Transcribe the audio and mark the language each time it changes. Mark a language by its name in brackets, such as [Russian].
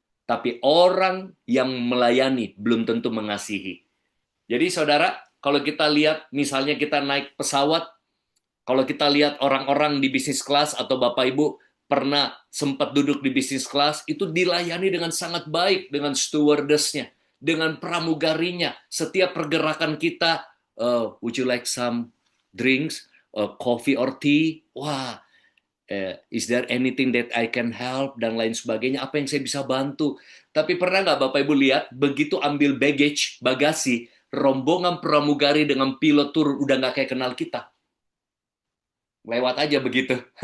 [Indonesian] Tapi orang yang melayani belum tentu mengasihi. Jadi saudara, kalau kita lihat misalnya kita naik pesawat, kalau kita lihat orang-orang di bisnis kelas atau Bapak Ibu pernah sempat duduk di bisnis kelas, itu dilayani dengan sangat baik, dengan stewardessnya, dengan pramugarinya. Setiap pergerakan kita, [English] would you like some drinks, coffee or tea? Wah, is there anything that I can help, [Indonesian] dan lain sebagainya, apa yang saya bisa bantu. Tapi pernah nggak Bapak Ibu lihat, begitu ambil baggage, bagasi, rombongan pramugari dengan pilot turun, udah nggak kayak kenal kita. Lewat aja begitu.